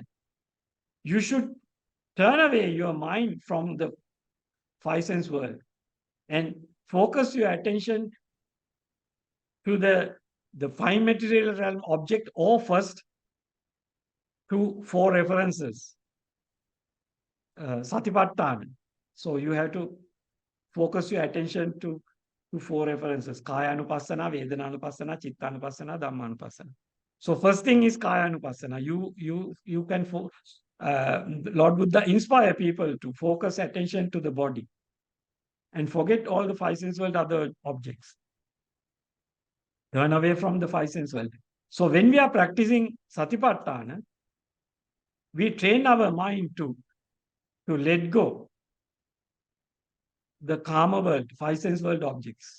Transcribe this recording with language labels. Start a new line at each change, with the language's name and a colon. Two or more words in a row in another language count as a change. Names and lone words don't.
English: You should turn away your mind from the five sense world and focus your attention to the five material realm object, or first to four references, satipatthana. So you have to focus your attention to four references:
Pali: kaya anupassana, vedana anupassana, chitta anupassana, dhamma anupassana.
English: So first thing is
Pali: kaya anupassana.
English: You can Lord Buddha inspire people to focus attention to the body and forget all the five sense world other objects. Turn away from the five sense world. So when we are practicing satipatthana, we train our mind to let go the karma world, five sense world objects.